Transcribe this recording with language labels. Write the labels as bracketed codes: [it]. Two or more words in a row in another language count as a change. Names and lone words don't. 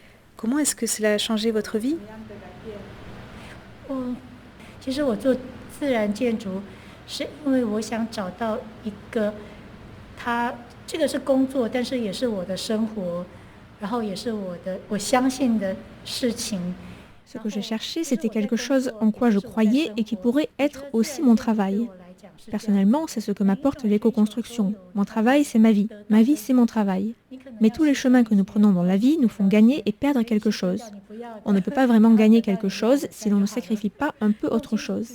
[fr] Comment est-ce que cela a changé votre vie ? [zh] 其实我做自然建筑是因为我想找到一个这个是工作，但是也是我的生活，然后也是我相信的事情。 [fr] Ce que je cherchais, c'était quelque chose en quoi je croyais et qui pourrait être aussi mon travail. Personnellement, c'est ce que m'apporte l'éco-construction. Mon travail, c'est ma vie. Ma vie, c'est mon travail. Mais tous les chemins que nous prenons dans la vie nous font gagner et perdre quelque chose. On ne peut pas vraiment gagner quelque chose si l'on ne sacrifie pas un peu autre chose.